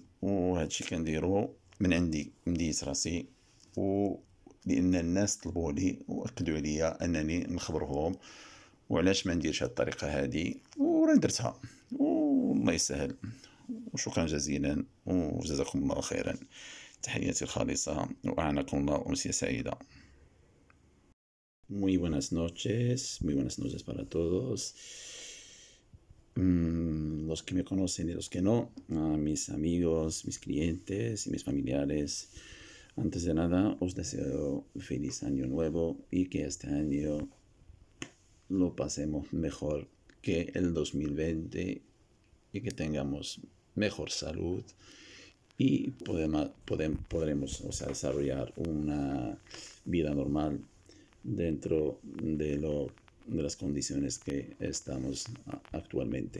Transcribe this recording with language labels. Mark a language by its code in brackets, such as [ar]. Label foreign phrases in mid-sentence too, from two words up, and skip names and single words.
[ar] وهذا الشيء كنديرو من عندي، من ديت راسي، و لان الناس طلبوا لي واكدوا لي انني نخبرهم، وعلاش ما نديرش هاد الطريقه هادي، وراه درتها والله يسهل. وشكرا جزيلا وجزاكم الله خيرا. تحياتي الخالصة وأعناكم الله أمسية سعيدة. [es] Muy buenas noches para todos. Los que me conocen y los que no, a mis amigos, mis clientes y mis familiares, antes de nada os deseo feliz año nuevo y que este año lo pasemos mejor que el 2020 y que tengamos mejor salud y podremos, o sea, desarrollar una vida normal dentro de las condiciones que estamos actualmente.